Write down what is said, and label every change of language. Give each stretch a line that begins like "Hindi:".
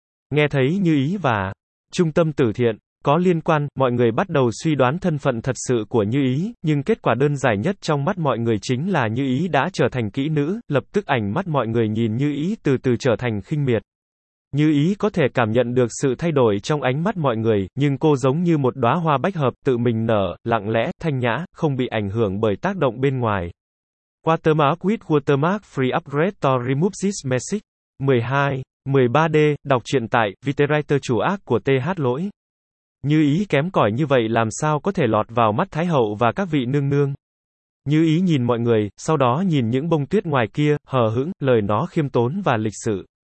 Vietnamese: Nghe thấy Như Ý và trung tâm từ thiện. Có liên quan, mọi người bắt đầu suy đoán thân phận thật sự của Như Ý, nhưng kết quả đơn giản nhất trong mắt mọi người chính là Như Ý đã trở thành kỹ nữ, lập tức ảnh mắt mọi người nhìn Như Ý từ từ trở thành khinh miệt. Như Ý có thể cảm nhận được sự thay đổi trong ánh mắt mọi người, nhưng cô giống như một đóa hoa bách hợp, tự mình nở, lặng lẽ, thanh nhã, không bị ảnh hưởng bởi tác động bên ngoài.
English: Watermark with Watermark Free Upgrade to Remove This Message.
Vietnamese: 12, 13D, đọc truyện tại, Viterriter chủ ác của TH lỗi. Như Ý kém cỏi như vậy làm sao có thể lọt vào mắt Thái hậu và các vị nương nương. Như Ý nhìn mọi người, sau đó nhìn những bông tuyết ngoài kia, hờ hững, lời nó khiêm tốn và lịch sự.